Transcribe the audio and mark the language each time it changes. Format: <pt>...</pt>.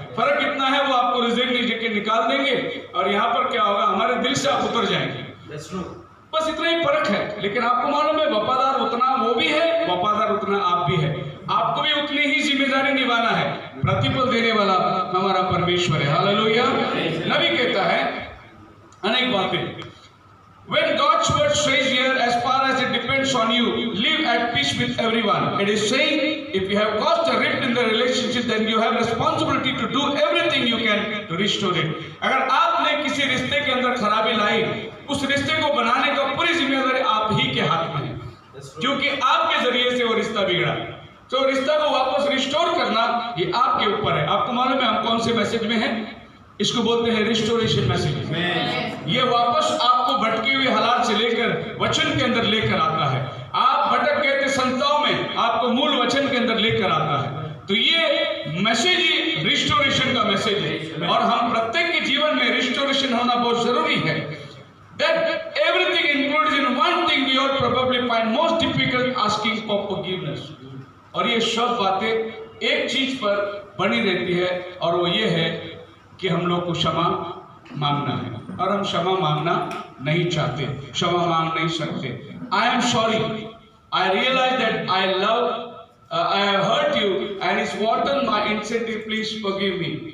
<hi>फर्क इतना है वो आपको रिजाइन लेके निकाल देंगे और यहाँ पर क्या होगा, हमारे दिल से आप उतर जाएंगे, बस इतना ही फर्क है। लेकिन आपको मालूम है वफादार उतना वो भी है, वफादार उतना आप भी है, आपको भी उतनी ही जिम्मेदारी निभाना है। प्रतिफल देने वाला हमारा परमेश्वर है। हालेलुया। नबी कहता है अनेक बातें,</hi> <en>when God's word says here, as far as it depends on you, live at peace with everyone. It is saying if you have caused a rift in the relationship, then you have responsibility to do everything you can to restore it.</en> <hi>अगर आपने किसी रिश्ते के अंदर खराबी लाई, उस रिश्ते को बनाने का पूरी जिम्मेदारी आप ही के हाथ में है, क्योंकि आपके जरिए से वो रिश्ता बिगड़ा। तो रिश्ता को वापस रिस्टोर करना ये आपके ऊपर है। आपको मालूम है हम कौन से मैसेज में हैं? इसको बोलते हैं रिस्टोरेशन मैसेज। ये वापस आपको भटके हुए हालात से लेकर वचन के अंदर लेकर आता है। आप भटक गए थे संताओं में, आपको मूल वचन के अंदर लेकर आता है। तो ये मैसेज ही रिस्टोरेशन का मैसेज है और हम प्रत्येक के जीवन में रिस्टोरेशन होना बहुत जरूरी है।</hi> <en>That everything includes in one thing we all probably find most difficult, asking for forgiveness.</en> <hi>और ये सब बातें एक चीज पर बनी रहती है और वो ये है कि हम लोग को क्षमा मांगना है और हम क्षमा मांगना नहीं चाहते, क्षमा मांग नहीं सकते।</hi> <en>I am sorry, I realise that I love, I have hurt you and it's wanton my incentive, please forgive me.</en>